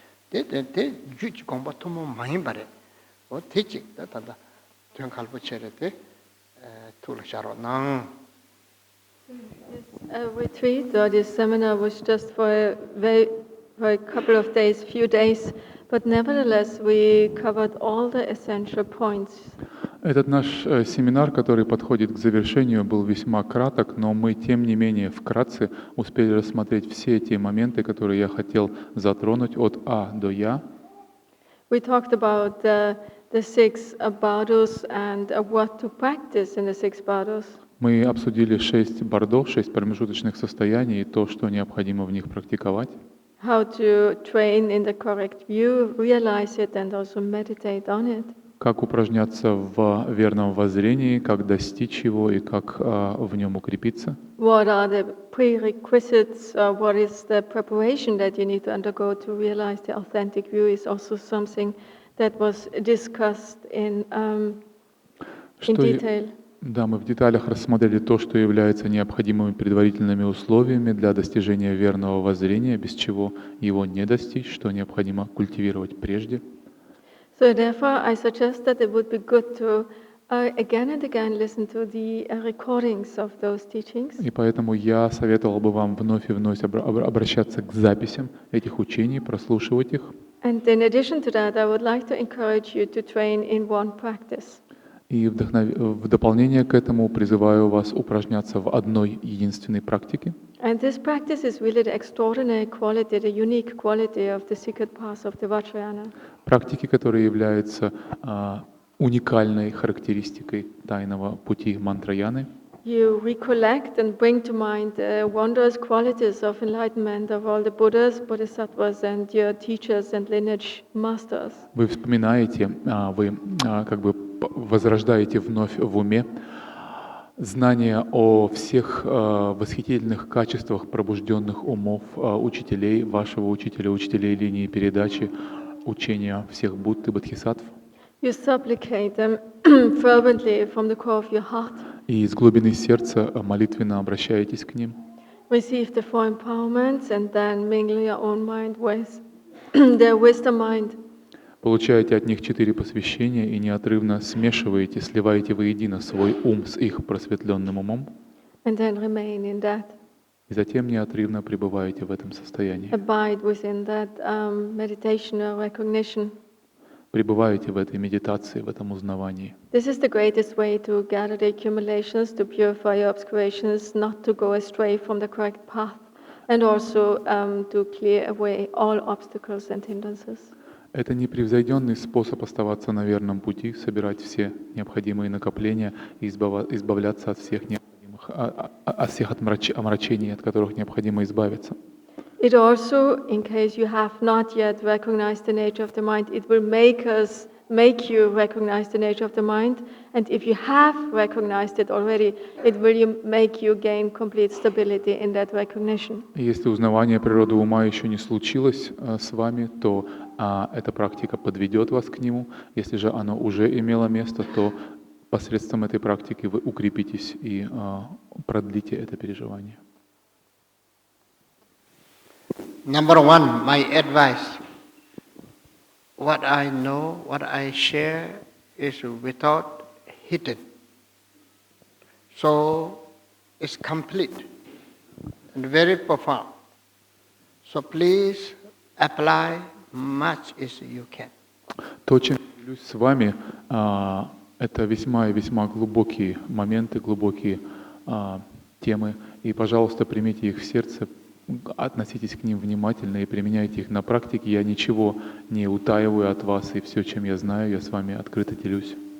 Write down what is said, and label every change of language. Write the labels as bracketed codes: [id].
[en] De juji gomba tumo mahimbare. O ti chik, da tanda, tuyan kalpo chere te, tula sharo nang. This retreat or this seminar was just for a couple of days, few days, but nevertheless we covered all the essential points. [ru] Этот наш семинар, который подходит к завершению, был весьма краток, но мы, тем не менее, вкратце успели рассмотреть все те моменты, которые я хотел затронуть от А до Я. [en] We talked about the six bardos and what to practice in the six bardos. [ru] Мы обсудили 6 бардо, 6 промежуточных состояний и то, что необходимо в них практиковать. [en] How to train in the correct view, realize it and also meditate on it. [ru] Как упражняться в верном воззрении, как достичь его и как в нем укрепиться. [en] What are the prerequisites, what is the preparation that you need to undergo to realize the authentic view is also something that was discussed in detail. [ru] Да, мы в деталях рассмотрели то, что является необходимыми предварительными условиями для достижения верного воззрения, без чего его не достичь, что необходимо культивировать прежде. [en] So therefore, I suggest that it would be good to again and again listen to the recordings of those teachings. [ru] И поэтому я советовал бы вам вновь и вновь обращаться к записям этих учений, прослушивать их. [en] And in addition to that, I would like to encourage you to train in one practice. [ru] И в дополнение к этому призываю вас упражняться в одной единственной практике. [en] And this practice is really the extraordinary quality, the unique quality of the secret path of the Vajrayana. [ru] Практики, которые являются уникальной характеристикой тайного пути мантраяны. [en] You recollect and bring to mind the wondrous qualities of enlightenment of all the Buddhas, Bodhisattvas and your teachers and lineage masters. [ru] Вы вспоминаете, вы как бы возрождаете вновь в уме знания о всех восхитительных качествах пробужденных умов учителей, вашего учителя, учителей линии передачи, учения всех Будд и Бодхисаттв. [en] You supplicate them fervently from the core of your heart. [ru] И из глубины сердца молитвенно обращаетесь к ним. [en] Receive the four empowerments and then mingle your own mind with their wisdom mind. [ru] Получаете от них 4 посвящения и неотрывно смешиваете, сливаете воедино свой ум с их просветленным умом. [en] And then remain in that. [ru] и затем неотрывно пребываете в этом состоянии. [en] Abide within that meditation or recognition. [ru] Пребываете в этой медитации, в этом узнавании. [en] This is the greatest way to gather the accumulations, to purify your obscurations, not to go astray from the correct path, and also to clear away all obstacles and hindrances. [ru] Это непревзойденный способ оставаться на верном пути, собирать все необходимые накопления и избавляться от всех необходимых, от всех омрачений, от которых необходимо избавиться. [en] It also, in case you have not yet recognized the nature of the mind, it will make you recognize the nature of the mind. And if you have recognized it already, it will make you gain complete stability in that recognition. [ru] Если узнавание природы ума еще не случилось с вами, то эта практика подведет вас к нему. Если же оно уже имело место, то посредством этой практики вы укрепитесь и продлите это переживание. [en] Number one, my advice. What I know, what I share is without hidden. So it's complete and very profound. So please apply much as you can. [ru] То, чем я делюсь с вами, это весьма и весьма глубокие моменты, глубокие темы. И, пожалуйста, примите их в сердце, относитесь к ним внимательно и применяйте их на практике. Я ничего не утаиваю от вас, и все, чем я знаю, я с вами открыто делюсь.